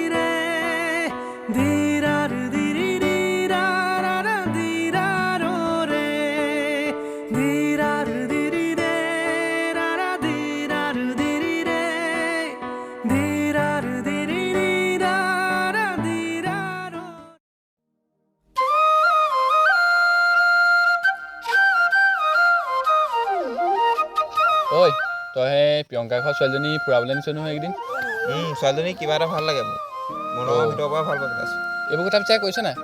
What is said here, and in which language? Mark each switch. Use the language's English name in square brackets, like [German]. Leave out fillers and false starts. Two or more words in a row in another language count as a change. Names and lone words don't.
[Assamese] re dirar diri ri rara diraro re dirar diri re rara dirar diri re dirar diri ri rara diraro ঐ তই সেই প্ৰিয়ংকা ঘৰ ছোৱালীজনী ফুৰাবলৈ নিছ নহয় এইকেইদিন ছোৱালীজনী কিবা এটা ভাল লাগে মোৰ মনৰ ভিতৰৰ পৰা ভাল পাই পেলাইছোঁ। এইবোৰ কথা পিছে কৈছ নাই?